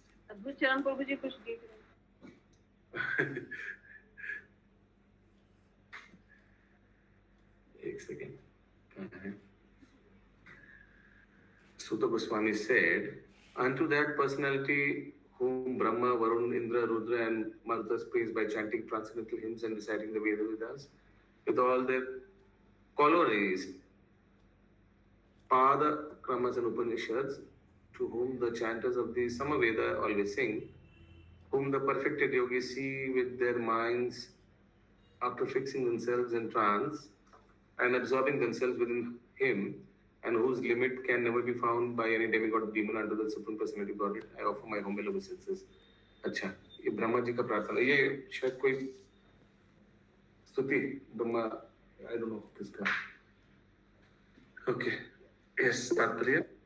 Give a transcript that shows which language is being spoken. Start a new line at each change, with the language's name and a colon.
Hindi: अद्भुत चरण प्रभु जी कुछ देख रहे हैं। एक second,
English: Sutta Goswami said, unto that personality whom Brahma, Varun, Indra, Rudra and Marutas praise by chanting transcendental hymns and reciting the Vedas with all their corollaries, Pada, Kramas and Upanishads, to whom the chanters of the Samaveda always sing, whom the perfected yogis see with their minds after fixing themselves in trance and absorbing themselves within him, and whose limit can never be found by any demigod or demon under the supreme personality of Godhead, I offer my humble obeisances.
Hindi: अच्छा, ये ब्रह्मा जी का प्रार्थना, ये शायद कोई स्तुति Brahma,
English: I don't know
Hindi: किसका।
English: Okay, yes, तात्पर्य।